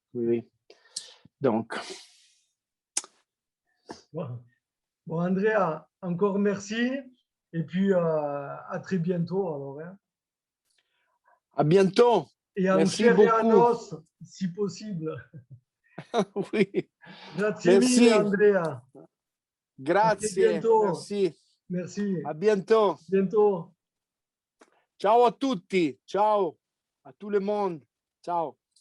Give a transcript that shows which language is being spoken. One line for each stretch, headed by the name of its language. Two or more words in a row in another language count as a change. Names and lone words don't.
French: Oui. Donc. Bon, Andrea, encore merci. Et puis à très bientôt. Alors, hein. À bientôt. Et en chair et en os, si possible. Oui.
Italian: Grazie mille, Andrea. Grazie.
French: Merci. À bientôt. Bientôt.
Italian: Ciao a tutti. Ciao
French: à tout le monde.
Italian: Ciao.